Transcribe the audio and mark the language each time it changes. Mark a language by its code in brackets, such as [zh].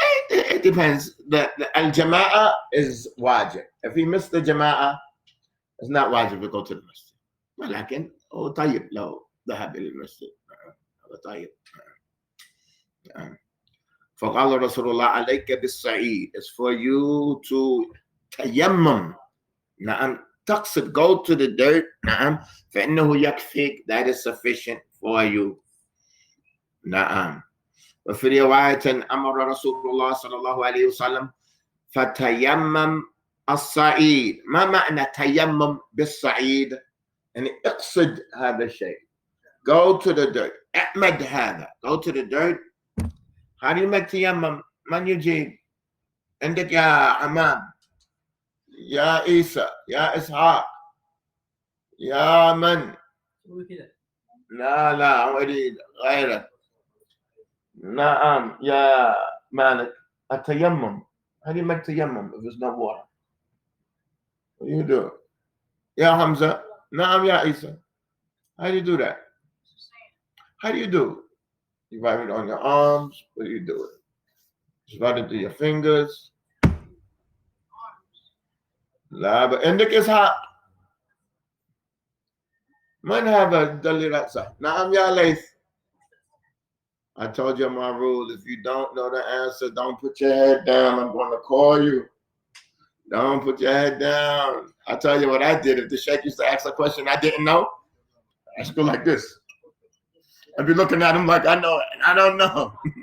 [en] It depends. The al-jama'ah is wajib. If he missed the jama'ah, it's not wajib to go to the masjid. [ar] ولكن هو طيب لو ذهب إلى المسجد. هذا طيب. فقال رسول الله عليك بالصعيد. [en] It's for you to tayammum. [ar] نعم. [en] تقصد, go to the dirt. [ar] نعم. فإنه يكفيك. [en] That is sufficient for you. [ar] نعم. وفي رواية أمر رسول الله صلى الله عليه وسلم فتيمم الصعيد. ما معنى تيمم بالصعيد؟ يعني اقصد هذا الشيء. [en] Go to the dirt. [ar] اعمد هذا. Go to the dirt. [en] How do you make تيمم؟ [ar] من يجيب؟ عندك يا حمام، يا عيسى، يا إسحاق، يا من؟ لا أريد غيرك. نعم يا مالك. التيمم. [en] How do you make تيمم if there's no water? What do you do? [ar] يا حمزة. نعم يا عيسى. [en] How do you do that? How do you do? You write it on your arms. What do you do? Just write it through your fingers. [ar] لا عندك إسحاق. من هذا الدليل رأسه؟ نعم يا ليث. [en] I told you my rule. If you don't know the answer, don't put your head down. I'm going to call you. Don't put your head down. I tell you what I did. If the sheikh used to ask a question I didn't know, I just go like this. I'd be looking at him like I know it, and I don't know.